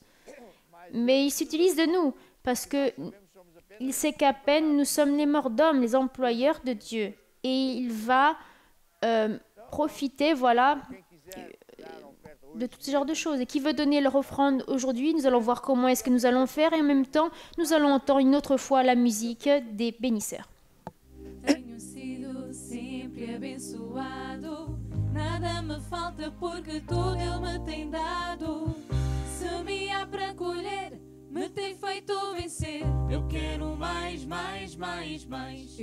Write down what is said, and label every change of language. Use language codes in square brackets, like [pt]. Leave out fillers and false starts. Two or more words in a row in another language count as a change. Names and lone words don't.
[fr] Mais il s'utilise de nous, parce que il sait qu'à peine nous sommes les morts-d'hommes, les employeurs de Dieu. Et il va profiter, de tout ce genre de choses. Et qui veut donner leur offrande aujourd'hui, nous allons voir comment est-ce que nous allons faire. Et en même temps, nous allons entendre une autre fois la musique des bénisseurs. [pt] Tenho sido sempre abençoado, nada me falta porque tudo Ele me tem dado. Semear para colher, me tem feito vencer. Eu quero mais, mais, mais, mais.